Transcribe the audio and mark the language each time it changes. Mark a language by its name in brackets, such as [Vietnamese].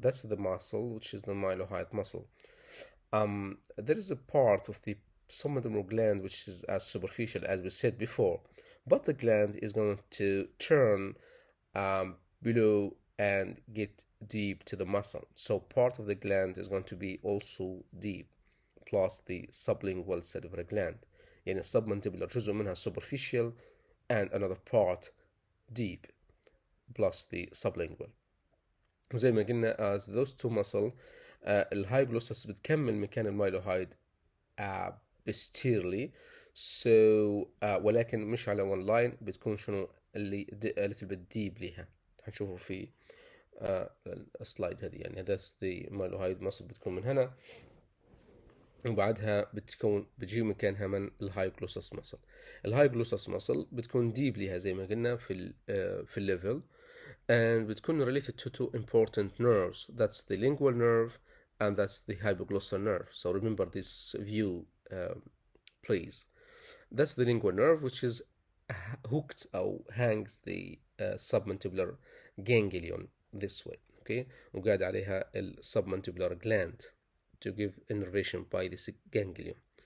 [English] That's the muscle, which is the mylohyoid muscle. There is a part of the submental gland which is as superficial as we said before, but the gland is going to turn below and get deep to the muscle. So part of the gland is going to be also deep, plus the sublingual salivary gland. يعني submandibular [Arabic] جزء منها [English] superficial and another part deep, plus the sublingual. [Arabic] وزي ما قلنا [English] as those two muscle [Arabic] الهايجلوسس بتكمل مكان المايلوهايد posteriorly, so ولكن مش على one line، بتكون شنو اللي [English] a little bit deep [Arabic] ليها. هنشوفه في السلايد هذه. يعني [English] that's the mylohyoid muscle [Arabic] بتكون من هنا، وبعدها بتجي مكانها من الهايجلوسس muscle. الهايجلوسس muscle بتكون deep ليها زي ما قلنا في الليفل، and بتكون [English] related to two important nerves. That's the lingual nerve and that's the hypoglossal nerve. So remember this view, please. That's the lingual nerve, which is hooked or hangs the submandibular ganglion this way, okay? [Arabic] وقاعد عليها [English] submandibular gland to give innervation by this ganglion.